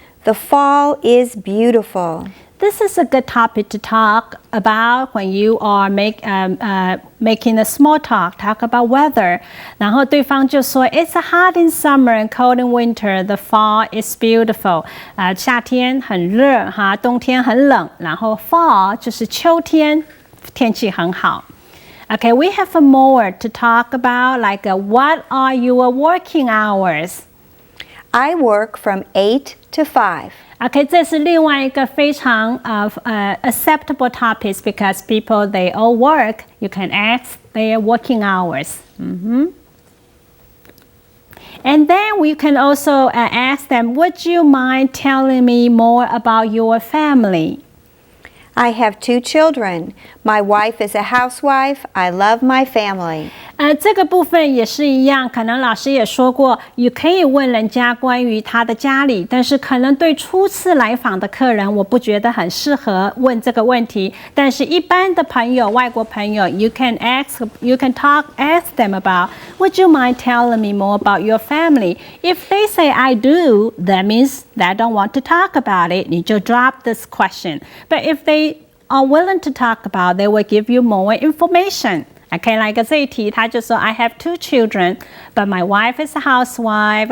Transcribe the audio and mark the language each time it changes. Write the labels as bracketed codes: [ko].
[en] The fall is beautiful. This is a good topic to talk about when you are making a small talk. Talk about weather. [zh] 然后对方就说 [en] It's hot in summer and cold in winter. The fall is beautiful. [zh] 夏天很热冬天很冷。然后 fall 就是秋天，天气很好。 [en] Okay, we have more to talk about, like what are your working hours? I work from 8 to 5. Okay, [zh] 这是另外一个非常 [en] acceptable topics because people they all work. You can ask their working hours. And then we can also ask them, would you mind telling me more about your family? I have 2 children. My wife is a housewife. I love my family. [zh] 这个部分也是一样，可能老师也说过，也可以问人家关于他的家里，但是可能对初次来访的客人，我不觉得很适合问这个问题。但是一般的朋友，外国朋友 [en] ，you can ask them about. Would you mind telling me more about your family? If they say I do, that means they don't want to talk about it. [zh] 你就 [en] drop this question. But if they are willing to talk about, they will give you more information. Okay, like [zh] 这一题，他就说 [en] I have 2 children, but my wife is a housewife.